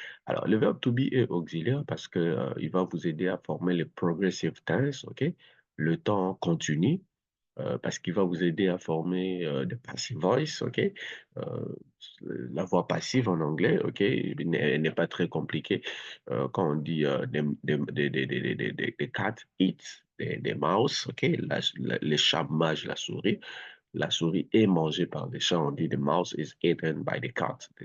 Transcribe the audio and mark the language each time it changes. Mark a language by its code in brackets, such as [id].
[fr] Alors, le verbe to be est auxiliaire parce que, il va vous aider à former le progressive tense, OK? Le temps continu, parce qu'il va vous aider à former [en] the passive voice, [fr] OK? La voix passive en anglais, OK? Elle n'est pas très compliquée. Quand on dit [en] the cat eats the mouse, [fr] OK? Les chats mangent la souris est mangée par les chats. On dit [en] the mouse is eaten by the cat.